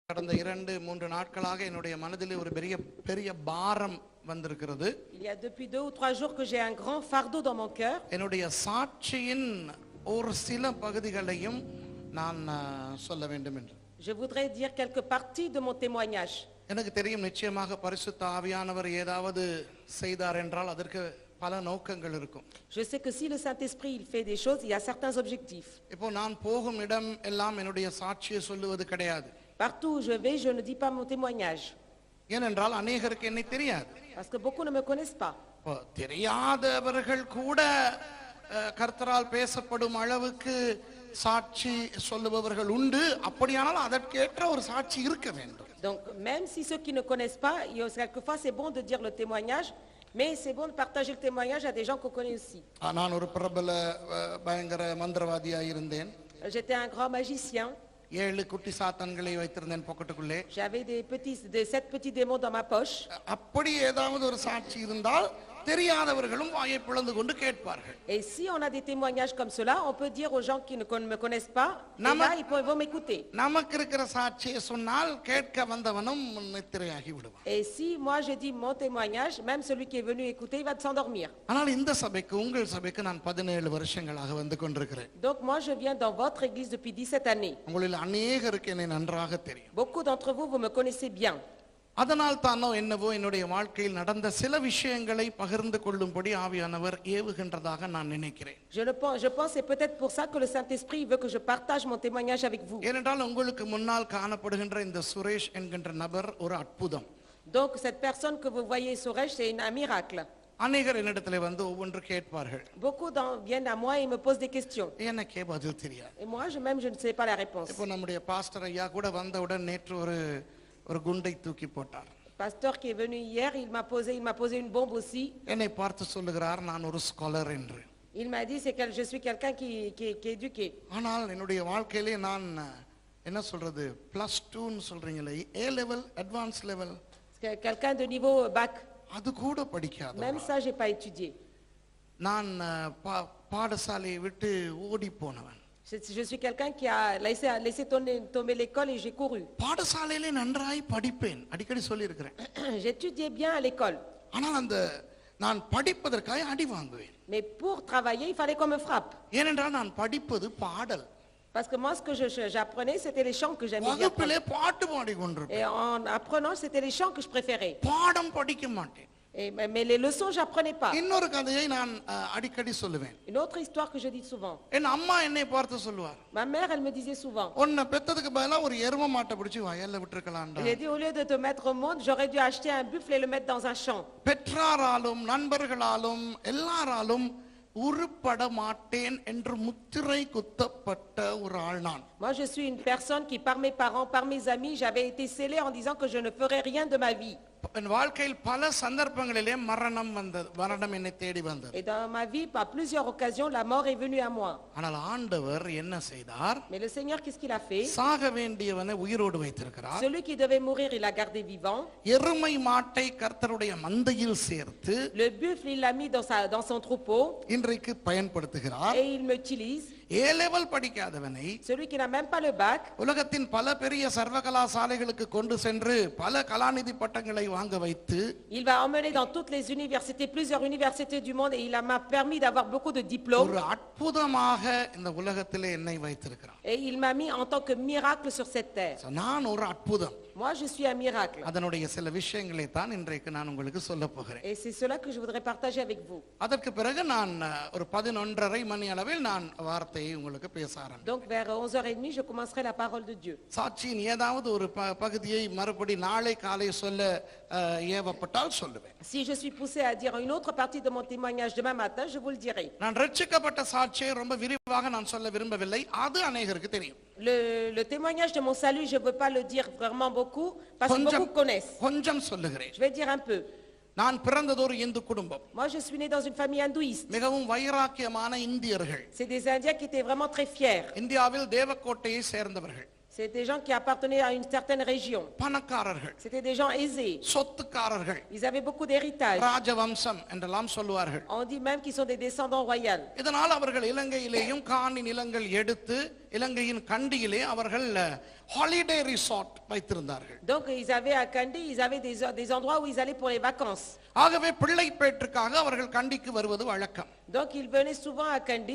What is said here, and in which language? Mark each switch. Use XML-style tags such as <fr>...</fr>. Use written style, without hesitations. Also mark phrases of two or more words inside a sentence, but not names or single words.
<ta>கடந்த 2-3 நாட்களாக என்னுடைய மனதிலே ஒரு பெரிய பாரம் வந்திருக்கிறது.</ta> <fr>Il y a depuis 2 ou 3 jours que j'ai un grand fardeau dans mon cœur.</fr> <ta>என்னுடைய சாட்சியின் ஒரு சில பகுதிகளையும் நான் சொல்ல வேண்டும் என்று.</ta> <fr>Je voudrais dire quelques parties de mon témoignage.</fr> <ta>எனக்கு தெரியும் நிச்சயமாக பரிசுத்த ஆவியானவர் ஏதாவது செய்தார் என்றால் அதற்கு பல நோக்கங்கள் இருக்கும்.</ta> <fr>Je sais que si le Saint-Esprit il fait des choses, il y a certains objectifs.</fr> <ta>இப்போ நான் போகும் இடம் எல்லாம் என்னுடைய சாட்சியை சொல்லுவது கிடையாது.</ta> <fr>Partout où je vais, je ne dis pas mon témoignage.</fr> <ta>ஏனென்றால் அநேகருக்கு என்னை தெரியாது.</ta> <fr>Parce que beaucoup ne me connaissent pas.</fr> <ta>தெரியாதவர்கள் கூட கர்த்தரால் பேசப்படும் அளவுக்கு சாட்சி சொல்லுபவர்கள் உண்டு. அப்படியானால் அதற்கேற்ற ஒரு சாட்சி இருக்க வேண்டும்.</ta> <fr>Donc même si ceux qui ne connaissent pas, quelquefois c'est bon de dire le témoignage, mais c'est bon de partager le témoignage à des gens qu'on connaît aussi.</fr> <ta>நான் ஒரு பிரபல பயங்கர மந்திரவாதியாக இருந்தேன்.</ta> <fr>J'étais un grand magicien.</fr> <ta>7 குட்டி சாத்தான்களை வைத்திருந்தேன் பாக்கெட்டுக்குள்ளே.</ta> <fr>J'avais des 7 petits démons dans ma poche.</fr> <ta>அப்படி ஏதாவது ஒரு சாட்சி இருந்தால் தெரியாதவர்களும் வாயை பிளந்து கொண்டு கேட்பார்கள்.</ta> <fr>Et si on a des témoignages comme cela, on peut dire aux gens qui ne me connaissent pas, là ils vont m'écouter.</fr> <ta>நமக்கு இருக்கிற சாட்சியை சொன்னால் கேட்க வந்தவனும் நித்திரையாகி விடுவான்.</ta> <fr>Et si moi je dis mon témoignage, même celui qui est venu écouter, il va s'endormir.</fr> <ta>ஆனால் இந்த சபைக்கு உங்கள் சபைக்கு நான் 17 வருஷங்களாக வந்து கொண்டிருக்கிறேன்.</ta> <fr>Donc moi je viens dans votre église depuis 17 années.</fr> <ta>உங்களில் அநேகருக்கு என்னை நன்றாக தெரியும்.</ta> <fr>Beaucoup d'entre vous me connaissez bien.</fr> <ta>அதனால் தானோ என்னவோ என்னுடைய வாழ்க்கையில் நடந்த சில விஷயங்களை பகிர்ந்து கொள்ளும்படி ஆவியானவர் ஏவுகின்றதாக நான் நினைக்கிறேன்.</ta> <fr>Je pense c'est peut-être pour ça que le Saint-Esprit veut que je partage mon témoignage avec vous.</fr> <ta>ஏனென்றால் உங்களுக்கு முன்னால் காணப்படுகின்ற இந்த சுரேஷ் என்கின்ற நபர் ஒரு அற்புதம்.</ta> <fr>Donc cette personne que vous voyez Suresh, c'est un miracle.</fr> <ta>அநேகர் என்னிடத்திலே வந்து ஒவ்வொன்று கேட்பார்கள்.</ta> <fr>Beaucoup viennent à moi et me posent des questions.</fr> <ta>எனக்கே பதில் தெரியாது.</ta> <fr>Et moi je ne sais pas la réponse.</fr> <ta>இப்போ நம்முடைய பாஸ்டர் ஐயா கூட வந்தவுடன் நேற்று ஒரு குண்டை தூக்கி போட்டார்.</ta> <fr>Pasteur qui est venu hier, il m'a posé une bombe aussi.</fr> <ta>என்னை பார்த்து சொல்லுகிறார் நான் ஒரு ஸ்காலர் என்று.</ta> <fr>Il m'a dit je suis quelqu'un qui est éduqué.</fr> <ta>ஆனால் என்னுடைய வாழ்க்கையிலே நான் என்ன சொல்றது +2 ன்னு சொல்றீங்களே</ta> <en>A level advanced level</en> <fr>Quelqu'un de niveau bac.</fr> <ta>அது கூட படிக்காத.</ta> <fr>Même ça j'ai pas étudié.</fr> <ta>நான் பாடசாலையை விட்டு ஓடி போனவன்.</ta> <fr>Je suis quelqu'un qui a laissé tomber l'école et j'ai couru.</fr> <ta>பாடசாலையிலே நன்றாய் படிப்பேன் அடிக்கடி சொல்லி இருக்கிறேன்.</ta> <fr>J'étudiais bien à l'école.</fr> <ta>ஆனால் நான் படிப்பதற்காக அடி வாங்குவேன்.</ta> <fr>Mais pour travailler, il fallait qu'on me frappe.</fr> <ta>ஏனென்றால் நான் படிப்பது பாடல்.</ta> <fr>Parce que moi ce que j'apprenais c'était les chants que j'aimais bien.</fr> <ta>வகுப்பிலே பாட்டு பாடிக்கொண்டிருப்பேன்.</ta> <fr>Et en apprenant c'était les chants que je préférais.</fr> <ta>பாடம் படிக்க மாட்டேன்.</ta> <fr>Mais les leçons j'apprenais pas.</fr> <ta>இன்னொரு கதையை நான் அடிக்கடி சொல்லுவேன்.</ta> <fr>Une autre histoire que je dis souvent.</fr> <ta>என் அம்மா என்னை பார்த்து சொல்லுவார்.</ta> <fr>Ma mère elle me disait souvent.</fr> <ta>உன்னை பெத்ததுக்கு பதிலா ஒரு எருமை மாட்டை பிடிச்சு வயல்ல விட்டுருக்கலாம்டா.</ta> <fr>Elle a dit au lieu de te mettre au monde, j'aurais dû acheter un buffle et le mettre dans un champ.</fr> <ta>பெற்றாராலும் நண்பர்களாலும் எல்லாராலும் உருப்பட மாட்டேன் என்று முத்திரை குத்தப்பட்ட ஒரு ஆள் நான்.</ta> <fr>Moi je suis une personne qui par mes parents, par mes amis, j'avais été scellée en disant que je ne ferais rien de ma vie.</fr> <ta>என் வாழ்க்கையில் பல சந்தர்ப்பங்களிலே மரணம் என்னை தேடி வந்தது.</ta> <fr>Et dans ma vie, par plusieurs occasions, la mort est venue à moi.</fr> <ta>ஆனால் ஆண்டவர் என்ன செய்தார்?</ta> <fr>Mais le Seigneur, qu'est-ce qu'il a fait?</fr> <ta>சாக வேண்டியவனை உயிரோடு வைத்திருக்கிறார்.</ta> <fr>Celui qui devait mourir, il l'a gardé vivant.</fr> <ta>எருமை மாட்டை கர்த்தருடைய மந்தையில் சேர்த்து</ta> <fr>Le buffle, il l'a mis dans son troupeau.</fr> <ta>இன்றைக்கு பயன்படுத்துகிறார்.</ta> <fr>Et il m'utilise.</fr> <en>A level</en> <ta>படிக்காதவனை</ta> <fr>celui qui n'a même pas le bac</fr> <ta>உலகத்தின் பல பெரிய சர்வகலாசாலைகளுக்கு கொண்டு சென்று பல கலாநிதி பட்டங்களை வாங்க வைத்து</ta> <fr>il va emmener dans toutes les universités, plusieurs universités du monde, et il m'a permis d'avoir beaucoup de diplômes.</fr> <ta>ஒரு அற்புதமாக இந்த உலகத்திலே என்னை வைத்திருக்கிறார்.</ta> <fr>Et il m'a mis en tant que miracle sur cette terre.</fr> <ta>நான் ஒரு அற்புதம்.</ta> <fr>Moi je suis un miracle.</fr> <ta>அதனுடைய சில விஷயங்களை தான் இன்றைக்கு நான் உங்களுக்கு சொல்ல போகிறேன்.</ta> <fr>Et c'est cela que je voudrais partager avec vous.</fr> <ta>அதற்கு பிறகு நான் ஒரு 11:30 மணி அளவில் நான் வார்த்தையை உங்களுக்கு பேச ஆரம்பிப்பேன்.</ta> <fr>Donc vers 11h30 je commencerai la parole de Dieu.</fr> <ta>சாட்சியின் ஏதாவது ஒரு பகுதியை மறுபடி நாளை காலை சொல்ல ஏவப்பட்டால் சொல்லுவேன்.</ta> <fr>Si je suis poussé à dire une autre partie de mon témoignage demain matin, je vous le dirai.</fr> <ta>நான் ரட்சிக்கப்பட்ட சாட்சியை ரொம்ப விரிவாக நான் சொல்ல விரும்பவில்லை. அது அநேகருக்கு தெரியும்.</ta> <fr>Le témoignage de mon salut, je ne veux pas le dire vraiment beaucoup parce que beaucoup connaissent.</fr> <ta>கொஞ்சம் சொல்லுகிறேன்.</ta> <fr>Je vais dire un peu.</fr> <ta>நான் பிறந்தது ஒரு இந்து குடும்பம்.</ta> <fr>Moi je suis né dans une famille hindouiste.</fr> <ta>மிகவும் வைராக்கியமான இந்தியர்கள்.</ta> <fr>C'est des Indiens qui étaient vraiment très fiers.</fr> <ta>இந்தியாவில் தேவக்கோட்டையை சேர்ந்தவர்கள்.</ta> <fr>C'est des gens qui appartenaient à une certaine région.</fr> <ta>பணக்காரர்கள்.</ta> <fr>C'était des gens aisés.</fr> <ta>சொத்துக்காரர்கள்.</ta> <fr>Ils avaient beaucoup d'héritage.</fr> <ta>ராஜவம்சம் என்றெல்லாம் சொல்வார்கள்.</ta> <fr>On dit même qu'ils sont des descendants royaux.</fr> <ta>இதனால் அவர்கள் இலங்கையிலேயும் காணி நிலங்கள் எடுத்து இலங்கையின் கண்டியிலே அவர்கள்</ta> <en>holiday resort</en> <ta>வைத்திருந்தார்கள்.</ta> <fr>Donc ils avaient à Kandy, ils avaient des endroits où ils allaient pour les vacances.</fr> <ta>ஆகவே பிள்ளை பேற்றுக்காக அவர்கள் கண்டிக்கு வருவது வழக்கம்.</ta> <fr>Donc ils venaient souvent à Kandy.</fr>